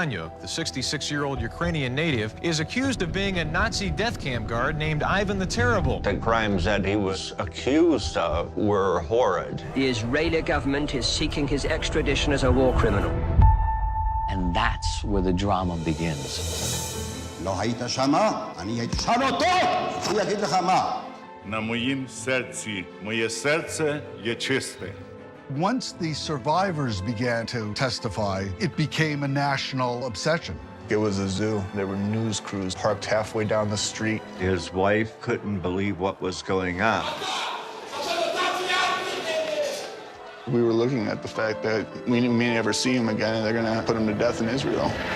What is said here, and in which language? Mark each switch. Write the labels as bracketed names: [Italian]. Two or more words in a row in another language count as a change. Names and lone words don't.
[English] The 66-year-old Ukrainian native is accused of being a Nazi death camp guard named Ivan the Terrible. The crimes that he was accused of were horrid. The Israeli government is seeking his extradition as a war criminal. And that's where the drama begins. [Hebrew] לא היית שמה, אני הייתי שם אותו! הוא יגיד לך מה. [Ukrainian] На моїм серці, моє серце є чисте. [English] Once the survivors began to testify, it became a national obsession. It was a zoo. There were news crews parked halfway down the street. His wife couldn't believe what was going on. We were looking at the fact that we may never see him again, and they're going to put him to death in Israel.